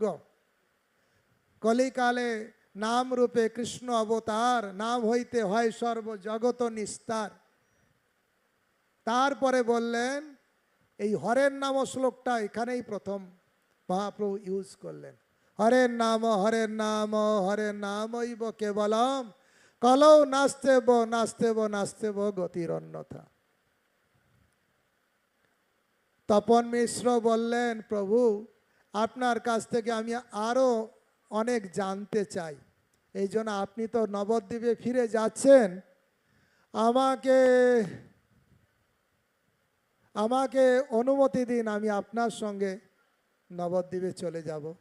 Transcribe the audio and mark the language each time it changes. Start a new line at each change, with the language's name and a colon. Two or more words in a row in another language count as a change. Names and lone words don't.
Bangla: কলিকালে নাম রূপে কৃষ্ণ অবতার, নাম হইতে হয় সর্বজগত নিস্তার। তারপরে বললেন, এই হরের নাম শ্লোকটা এখানেই প্রথম মহাপ্রভু ইউজ করলেন।
Sanskrit: হরের নাম হরের নাম হরের নামৈব কেবলম, কলৌ নাস্তেব নাস্তেব নাস্তেব গতির অন্যথা।
Bangla: তপন মিশ্র বললেন, প্রভু আপনার কাছ থেকে আমি আরো অনেক জানতে চাই, এই জন্য আপনি তো নবদ্বীপে ফিরে যাচ্ছেন, আমাকে অনুমতি দিন, আমি আপনার সঙ্গে নবদ্বীপে চলে যাব।